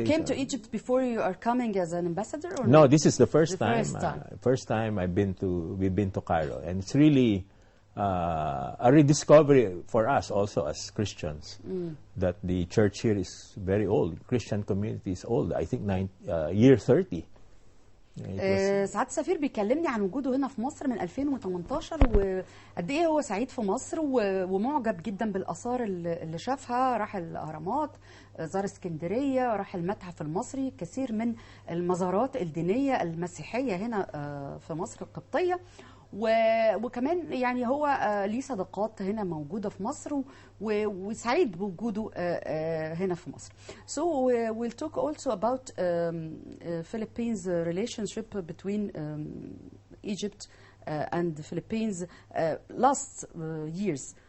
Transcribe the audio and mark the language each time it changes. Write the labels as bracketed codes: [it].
[en] You came to Egypt before you are coming as an ambassador, or no? This is the first time. First time We've been to Cairo, and it's really a rediscovery for us also as Christians that the church here is very old. Christian community is old. I think year 30. [ar] سعادة السفير بيكلمني عن وجوده هنا في مصر من 2018 وقد ايه هو سعيد في مصر ومعجب جدا بالآثار اللي شافها. راح الأهرامات، زار اسكندرية، راح المتحف المصري، كثير من المزارات الدينية المسيحية هنا في مصر القبطية. وكمان يعني هو ليه صداقات هنا موجودة في مصر وسعيد بوجوده هنا في مصر. [en] So we'll talk also about Philippines relationship between Egypt and the Philippines last years.